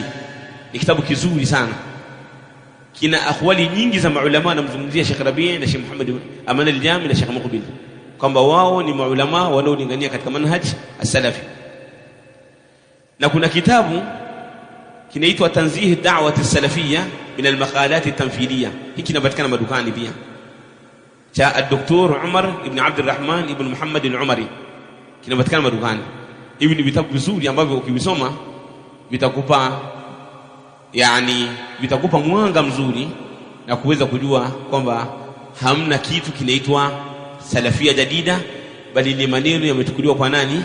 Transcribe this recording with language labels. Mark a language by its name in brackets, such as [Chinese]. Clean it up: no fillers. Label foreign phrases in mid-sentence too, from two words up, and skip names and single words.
[Swahili] Ni kitabu kizuri sana, kina akhwali nyingi za maulama wanamzungumzia Sheikh Rabi' na Sheikh Muhammad Aman al-Jami na Sheikh Muqbil kwamba wao ni maulama wanaolingania katika [Arabic] منهج السلفي. [Swahili] Na kuna kitabu kinaitwa Tanzih ad-Da'wah as-Salafiyya min al-Maqalat at-Tanfidiyya. Hiki kinapatikana madukani pia, cha Dr. Umar ibn Abd al-Rahman ibn Muhammad al-Umari, kinapatikana madukani. Hivi ni vitabu vizuri ambavyo ukivisoma vitakupa mwanga mzuri na kuweza kujua kwamba hamna kitu kinaitwa [Arabic] سلفية جديدة, [Swahili] bali ni maneno yametukuliwa kwa nani?